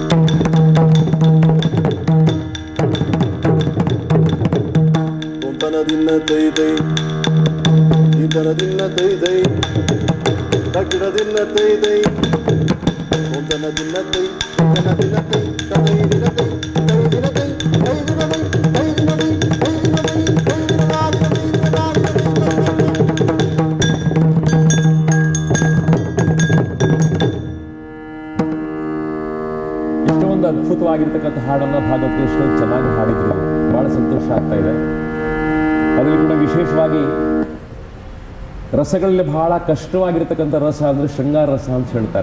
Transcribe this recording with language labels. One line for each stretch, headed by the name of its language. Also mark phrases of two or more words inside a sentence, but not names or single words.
Kannada: ತೊಂದನದಿನ್ನತೈ ತೈ ದಿನ್ನನದಿನ್ನತೈ ತೈ ತಕ್ಕಿಡದಿನ್ನತೈ ತೈ ತೊಂದನದಿನ್ನತೈ ದಿನ್ನನದಿನ್ನತೈ ತೈ ದಿನತೈ ತೈ ದಿನತೈ ತೈ ದಿನತೈ ತೈ ದಿನತೈ ತೈ ದಿನತೈ ತೈ ದಿನದಾದಿನತೈ ಇಷ್ಟೊಂದು ಅದ್ಭುತವಾಗಿರ್ತಕ್ಕಂಥ ಹಾಡನ್ನು ಭಾಗವತ ಕೃಷ್ಣ ಚೆನ್ನಾಗಿ ಹಾಡಿದ್ರು. ಬಹಳ ಸಂತೋಷ ಆಗ್ತಾ ಇದೆ. ಅದರಲ್ಲಿ ಕೂಡ ವಿಶೇಷವಾಗಿ ರಸಗಳಲ್ಲಿ ಬಹಳ ಕಷ್ಟವಾಗಿರ್ತಕ್ಕಂಥ ರಸ ಅಂದರೆ ಶೃಂಗಾರ ರಸ ಅಂತ ಹೇಳ್ತಾರೆ.